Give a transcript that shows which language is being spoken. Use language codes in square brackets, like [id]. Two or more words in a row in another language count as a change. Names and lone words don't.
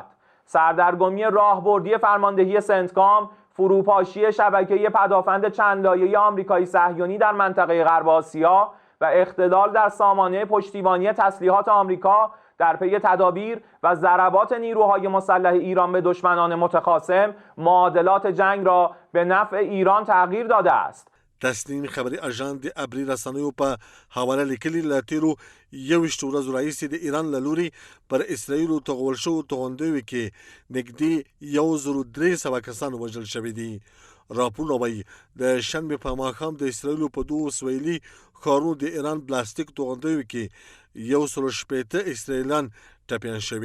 [fa] سردرگمی راهبردی فرماندهی سنتکام، فروپاشی شبکه پدافند چند لایه‌ای آمریکایی صهیونی در منطقه غرب آسیا و اختلال در سامانه پشتیبانی تسلیحات آمریکا در پی تدابیر و ضربات نیروهای مسلح ایران به دشمنان متخاصم معادلات جنگ را به نفع ایران تغییر داده است. [ps] تسنیم خبري اژانس د ابري رسنیو په حواله لیکلي له تیرو 21 ورځو راهیسې د ایران له لوري پر اسرائیلو توغول شوو توغندیو کې نږدې 1300 کسان وژل شوي دي. راپورونه وایي د شنبې په ماښام د اسرائیلو په 2 سویلي ښارونو د ایران بلاستیک توغندیو کې 160 اسرائیلیان ټپیان شوي.